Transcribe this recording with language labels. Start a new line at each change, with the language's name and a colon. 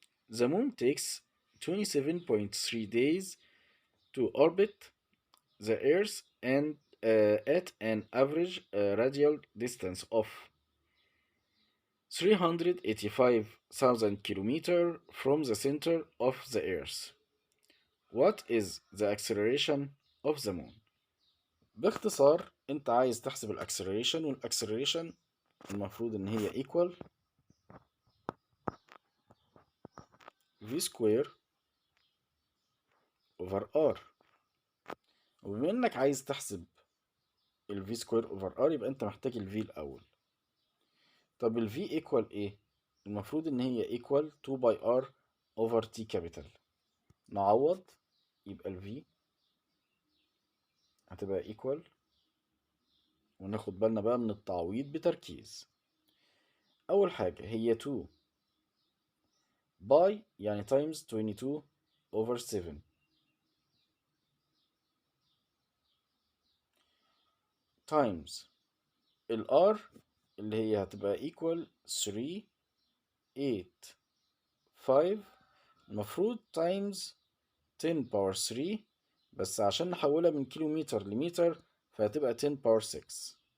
English: The moon takes 27.3 days to orbit the Earth and at an average radial distance of 385,000 kilometers from the center of the Earth. What is the acceleration of the moon?
Arabic: باختصار انت عايز تحسب الاكسلريشن، والاكسلريشن المفروض ان هي
English: equal v square over r.
Arabic: وبما انك عايز تحسب ال
English: v square over r
Arabic: يبقى انت محتاج ال v الاول. طب ال v equal ايه؟ المفروض ان هي
English: equal 2 by r over t capital.
Arabic: نعوض يبقى ال v هتبقى equal، وناخد بالنا بقى من التعويض بتركيز. اول حاجة هي 2 باي يعني times 22 over 7 times ال R اللي هي هتبقى equal 3 8 5 المفروض
English: times 10 power 3،
Arabic: بس عشان نحولها من كيلومتر لمتر فهتبقى 10 power 6.